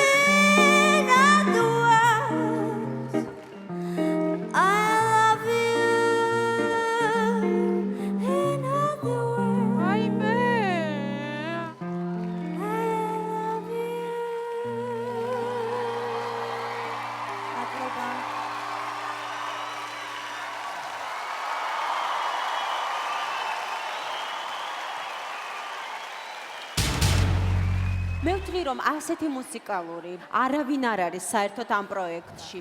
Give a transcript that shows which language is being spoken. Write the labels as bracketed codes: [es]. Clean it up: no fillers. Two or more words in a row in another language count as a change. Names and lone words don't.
[en] In all the world, I love you. In all the world, [ka] აი მე. [en] I love you. [ka] მე ვთვლი რომ ასეთი მუსიკალური არავინ არ არის საერთოდ ამ პროექტში.